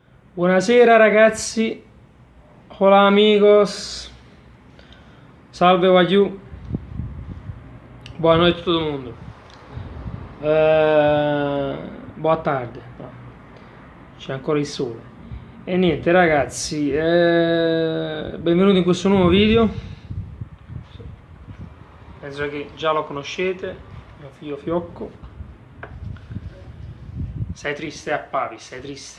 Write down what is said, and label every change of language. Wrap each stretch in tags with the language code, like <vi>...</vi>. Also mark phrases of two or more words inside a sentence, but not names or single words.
<it>Buonasera ragazzi,</it> <es>hola amigos,</es> <pt>salve wagyu, boa noite a todo mundo, boa tarde, no,</pt> <it>c'è ancora il sole. E niente ragazzi, benvenuti in questo nuovo video, penso che già lo conoscete, mio figlio Fiocco. Sei triste a Pavi, sei triste.</it>